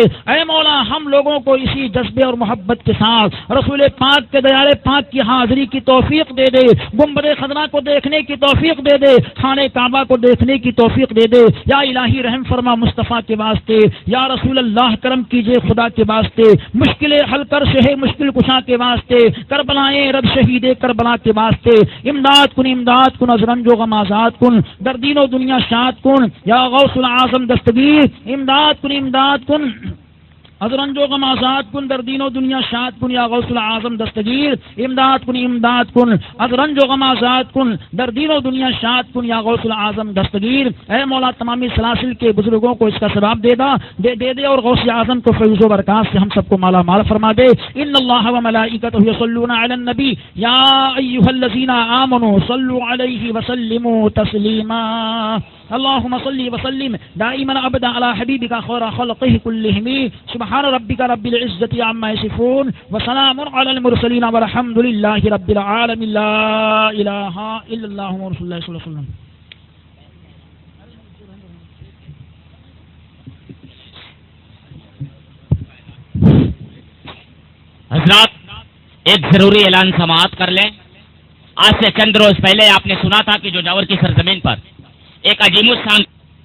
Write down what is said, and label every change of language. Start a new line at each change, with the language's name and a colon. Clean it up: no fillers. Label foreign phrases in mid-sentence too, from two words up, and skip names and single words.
Urdu: اے مولا ہم لوگوں کو اسی جذبے اور محبت کے ساتھ رسول پاک کے دیار پاک کی حاضری کی توفیق دے دے، گنبد خضرا کو دیکھنے کی توفیق دے دے، خانہ کعبہ کو دیکھنے کی توفیق دے دے. یا الہی رحم فرما مصطفیٰ کے واسطے، یا رسول اللہ کرم کیجئے خدا کے واسطے، مشکلیں حل کر شہ مشکل کشا کے واسطے، کربلائیں رب شہید کربلا کے واسطے.
Persian: امداد کن از رنج و غم آزاد کن، دردین و دنیا شاد کن. یا غوث العظم دستگیر امداد کن ازرنج و غم آزاد کن، دردین و دنیا شاد کن. یا غوث العظم دستگیر امداد کن ازرنج و غم آزاد کن، دردین و دنیا شاد کن. یا غوث العظم دستگیر.
Urdu: اے مولا تمامی سلاسل کے بزرگوں کو اس کا ثواب دے دے اور غوث اعظم کو فیض و برکات سے ہم سب کو مالا مال فرما دے.
Arabic: ان اللہ و ملائکتہ یصلون علی النبی یا ایھا الذین آمنوا صلوا علیہ وسلموا تسلیما. اللهم صل وسلم دائما ابدا على حبيبك خير خلقه كلهم. سبحان ربك رب العزة عما يصفون وسلام على المرسلين والحمد لله رب العالمين. لا اله الا الله ورسول الله صلى الله عليه وسلم.
Urdu: حضرات ایک ضروری اعلان سماعت کر لیں. آج سے چند روز پہلے آپ نے سنا تھا کہ جو جاور کی سرزمین پر ایک عظیم الشان